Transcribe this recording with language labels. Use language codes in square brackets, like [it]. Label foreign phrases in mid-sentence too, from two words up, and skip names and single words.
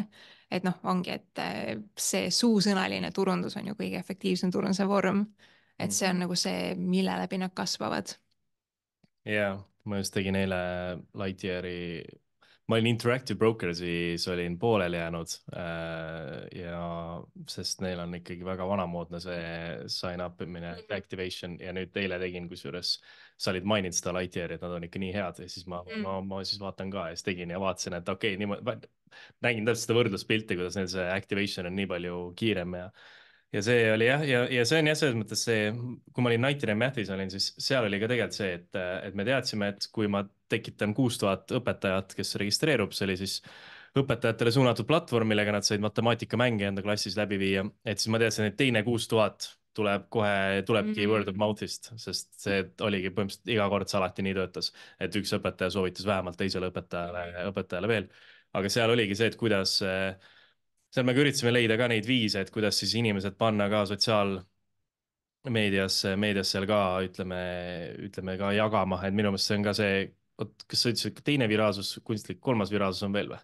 [et] Et noh, ongi, et see suusõnaline turundus on ju kõige efektiivsem turunduse vorm. Et see on nagu see, mille läbi nad kasvavad. Jaa, ma just tegin eile Lightyeari, ma olin Interactive Brokers'is, olin pooleli jäänud ja sest neil on ikkagi väga vanamoodne see [en] sign up [et] imine, activation ja nüüd eile tegin, kusjuures sa olid maininud seda Lightyeari, et nad on ikka nii head ja siis ma siis vaatan ka ja siis tegin ja vaatasin, et okei, niimoodi, nägin täpselt seda võrdluspilti, kuidas neil see activation on nii palju kiirem ja see oli jah, ja see on jah, selles mõttes see, kui ma olin Nightingale Mathis olin, siis seal oli ka tegelikult see, et me teadsime, et kui ma tekitan 6000 õpetajat, kes registreerub, see oli siis õpetajatele suunatud platvorm, millega nad said matemaatikamänge enda klassis läbi viia, et siis ma teadsin, et teine 6000 tulebki [en] word of mouth'ist, [et] sest see oligi põhimõtteliselt iga kord see alati nii töötas, et üks õpetaja soovitas vähemalt teisele õpetajale veel. Aga seal oligi see, et kuidas seal me ka üritasime leida ka neid viise, et kuidas siis inimesed panna ka meedias seal ka ütleme ka jagama, et minu meelest see on ka see, kas sa ütlesid, teine viraalsus, kunstlik, kolmas viraalsus on veel või?